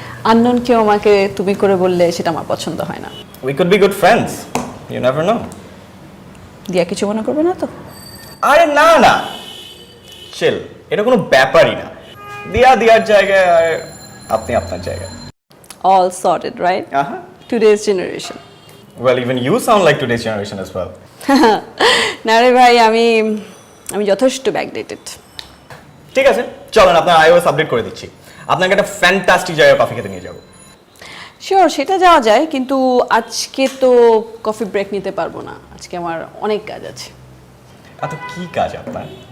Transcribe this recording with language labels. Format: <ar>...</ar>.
<bn>Unknown কেউ আমাকে তুমি করে বললে সেটা আমার পছন্দ হয় না।</bn> <en>We could be good friends, you never know.</en> <bn>দিয়া কিছু মনে করবে না তো? আরে না না, চিল, এটা কোনো ব্যাপারই না। দিয়ার জায়গায় আর আপনি আপনার জায়গায়।</bn> <en>All sorted, right? Today's generation. Well, even you sound like today's generation as well.</en> <bn>না রে ভাই, আমি যথেষ্ট ব্যাকডেটেড। ঠিক আছে, চলেন আপনার iOS আপডেট করে দিচ্ছি, আপনাকে একটা ফ্যান্টাস্টিক জায়গায় কফি খেতে নিয়ে যাবো। শিওর, সেটা যাওয়া যায়, কিন্তু আজকে তো কফি ব্রেক নিতে পারবো না, আজকে আমার অনেক কাজ আছে। এত কি কাজ আপনার?</bn>